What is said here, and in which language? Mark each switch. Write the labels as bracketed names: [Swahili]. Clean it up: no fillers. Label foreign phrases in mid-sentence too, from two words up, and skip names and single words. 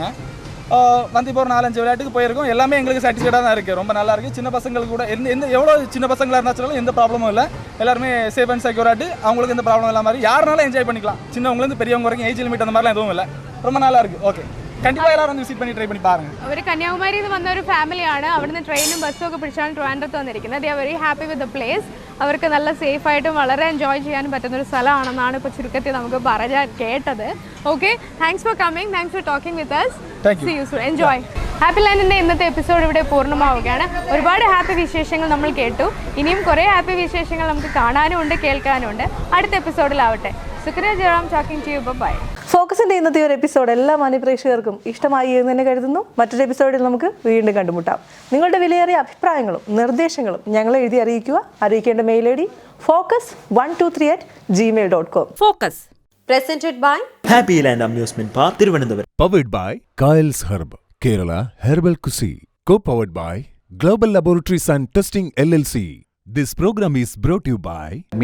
[Tamil] வந்து இப்போ ஒரு 4-5 விளையாட்டுக்கு போயிருக்கோம். எல்லாமே எங்களுக்கு சாட்டிஸ்ஃபைடாக தான் இருக்குது. ரொம்ப நல்லா இருக்குது. சின்ன பசங்களுக்கு கூட எந்த எவ்வளோ சின்ன பசங்களாக இருந்தாலும் எந்த ப்ராப்ளமும் இல்லை. எல்லாருமே [English] safe and secure. [Tamil] அவங்களுக்கு எந்த ப்ராப்ளம் இல்லாமல் மாதிரி யாருனாலும் என்ஜாய் பண்ணிக்கலாம். சின்னவங்கலேருந்து பெரியவங்க வரைக்கும் [English] age limit [Tamil] அந்த மாதிரிலாம் எதுவும் இல்லை. ரொம்ப நல்லா இருக்குது. ஓகே, கண்டிப்பா எல்லாவரும் ஒன்னு விசிட் பண்ணி ട്രൈ பண்ணி பாருங்க. [Malayalam] അവർ കന്യാകുമാരിയിൽ നിന്ന് വന്ന ഒരു ഫാമിലിയാണ്. അവിടുന്ന് ട്രെയിനും ബസ്സും ഒക്കെ പിടിച്ചാണ് ട്രിവാൻഡ്രത്ത് വന്നിരിക്കുന്നത്. [English] they are very happy with the place. അവർക്ക് നല്ല സേഫ് ആയിട്ടും വളരെ എൻജോയ് ചെയ്യാനും പറ്റുന്ന ഒരു സ്ഥലമാണെന്നാണ് ഇപ്പോൾ ചുരുക്കത്തിൽ നമുക്ക് പറയാൻ കേട്ടത്. okay, thanks for coming, thanks for talking with us. see you soon. enjoy. [Malayalam] ഹാപ്പി ലാൻഡിൻ്റെ ഇന്നത്തെ എപ്പിസോഡ് ഇവിടെ പൂർണ്ണമാവുകയാണ്. ഒരുപാട് ഹാപ്പി വിശേഷങ്ങൾ നമ്മൾ കേട്ടു. ഇനിയും കുറേ ഹാപ്പി വിശേഷങ്ങൾ നമുക്ക് കാണാനും ഉണ്ട്, കേൾക്കാനും ഉണ്ട്. അടുത്ത എപ്പിസോഡിലാവട്ടെ. സുക്രിയ ജയറാം [English] talking to you. [Malayalam] ബൈ. ഫോക്കസിൻ്റെ ഇന്നത്തെ ഒരു എപ്പിസോഡ് എല്ലാ മാന്യപ്രേക്ഷകർക്കും ഇഷ്ടമായി എന്ന് തന്നെ കരുതുന്നു. മറ്റൊരു എപ്പിസോഡിൽ നമുക്ക് വീണ്ടും കണ്ടുമുട്ടാം. നിങ്ങളുടെ വിലയേറിയ അഭിപ്രായങ്ങളും നിർദ്ദേശങ്ങളും ഞങ്ങളെ എഴുതി അറിയിക്കുക. അറിയിക്കേണ്ട മെയിൽ ID focus123@gmail.com. [English] Focus presented by Happy Land Amusement Park, Thiruvananthapuram. Powered by Kyle's Herb, Kerala Herbal Cuisine. Co-powered by Global Laboratories and Testing LLC. This program is brought to you by